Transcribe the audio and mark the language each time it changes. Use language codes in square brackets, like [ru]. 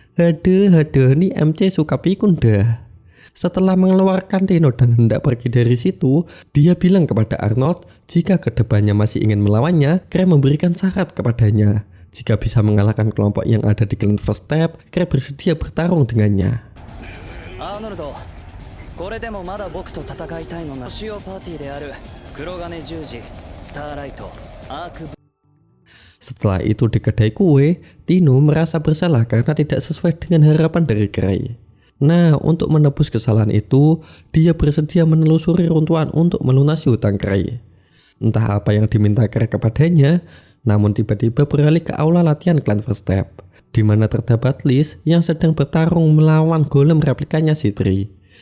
[id] Haduh, nih MC suka pikun dah. Setelah mengeluarkan Tino dan hendak pergi dari situ, dia bilang kepada Arnold jika kedepannya masih ingin melawannya, Kray memberikan syarat kepadanya. Jika bisa mengalahkan kelompok yang ada di Clan First Step, Kray bersedia bertarung dengannya. [ja] Arnold, これでもまだ僕と戦いたいのな。主要パーティーである黒金十字、スターライト、アーク。 [id] Setelah itu di kedai kue, Tino merasa bersalah karena tidak sesuai dengan harapan dari Kray. Nah, untuk menebus kesalahan itu, dia bersedia menelusuri runtuhan untuk melunasi hutang Kray. Entah apa yang diminta Kray kepadanya, namun tiba-tiba beralih ke aula latihan Clan First Step, di mana terdapat Liz yang sedang bertarung melawan golem replikanya Citri.